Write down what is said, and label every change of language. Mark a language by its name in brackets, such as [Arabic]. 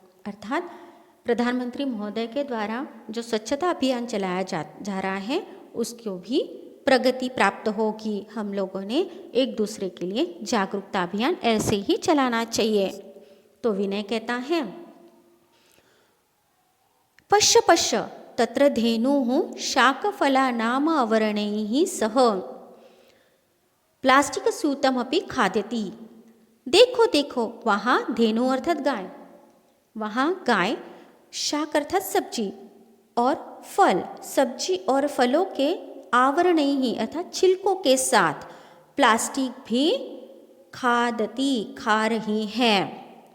[Hindi] अर्थात प्रधानमंत्री महोदय के द्वारा जो स्वच्छता अभियान चलाया जा रहा है उसको भी प्रगति प्राप्त होगी। हम लोगों ने एक दूसरे के लिए जागरूकता अभियान ऐसे ही चलाना चाहिए। तो विनय कहता है, [Sanskrit] पश्य पश्य तत्र धेनुः शाकफलानाम् आवरणैः सह प्लास्टिक स्यूतमपि खादति। [Hindi] देखो देखो, वहाँ धेनु अर्थात गाय, वहाँ गाय शाक अर्थात सब्जी और फल, सब्जी और फलों के आवरण ही अर्थात छिलकों के साथ प्लास्टिक भी खादती खा रही है।